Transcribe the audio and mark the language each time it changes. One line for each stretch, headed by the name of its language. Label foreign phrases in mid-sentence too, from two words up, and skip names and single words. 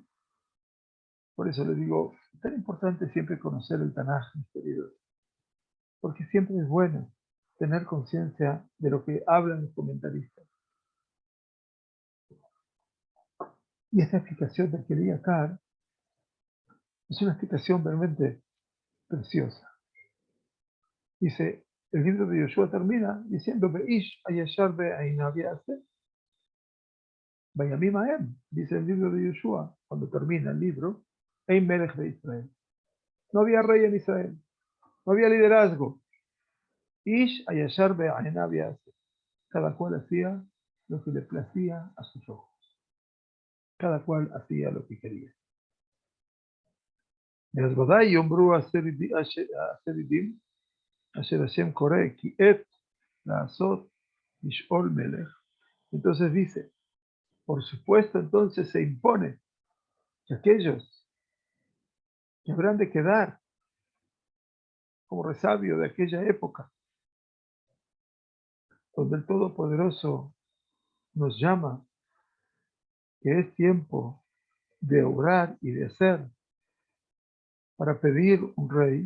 Spanish: Por eso le digo, es tan importante siempre conocer el Tanaj, mis queridos, porque siempre es bueno tener conciencia de lo que hablan los comentaristas. Y esta explicación del Keli Yakar es una explicación realmente preciosa. Dice, el libro de Yoshua termina diciendo,
Hebrew: איש הישר בעיניו יעשה. בימים ההם,
Spanish: dice el libro de Yoshua, cuando termina el libro,
Hebrew: אין מלך
Spanish: de Israel. No había rey en Israel, no había liderazgo.
Hebrew: איש הישר בעיניו יעשה.
Spanish: Cada cual hacía lo que le placía a sus ojos. Cada cual hacía lo que quería.
Hebrew: אז ודאי יאמרו השרידים, אשר השם קורא, כי עת לעשות לשאול מלך.
Spanish: Entonces dice, por supuesto entonces se impone que aquellos que habrán de quedar como resabio de aquella época, donde el Todopoderoso nos llama, que es tiempo de orar y de hacer para pedir un rey.